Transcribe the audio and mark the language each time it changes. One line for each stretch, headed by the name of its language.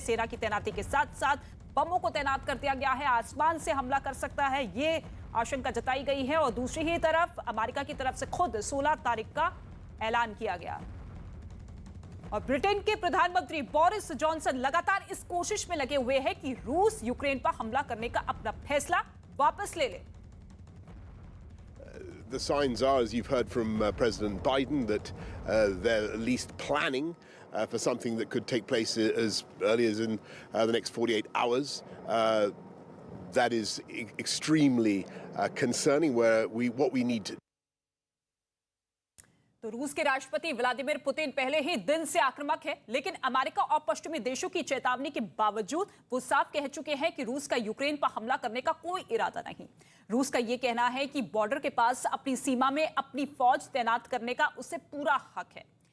Hindi: सेना की तैनाती के साथ साथ बमों को तैनात कर दिया गया है, आसमान से हमला कर सकता है, ये आशंका जताई गई है। और दूसरी ही तरफ अमेरिका की तरफ से खुद 16 तारीख का ऐलान किया गया। और ब्रिटेन के प्रधानमंत्री बोरिस जॉनसन लगातार इस कोशिश में लगे हुए हैं कि रूस यूक्रेन पर हमला करने का अपना फैसला वापस ले ले।
English: The signs are, as you've heard from President Biden, that they're at least planning for something that could take place as early as in the next 48 hours. That is extremely concerning. What we need to.
Hindi: तो रूस के राष्ट्रपति Vladimir Putin पहले ही दिन से आक्रामक है, लेकिन अमेरिका और पश्चिमी देशों की चेतावनी के बावजूद वो साफ कह चुके हैं कि रूस का यूक्रेन पर हमला करने का कोई इरादा नहीं। रूस का ये कहना है कि बॉर्डर के पास अपनी सीमा में अपनी फौज तैनात करने का उसे पूरा हक है।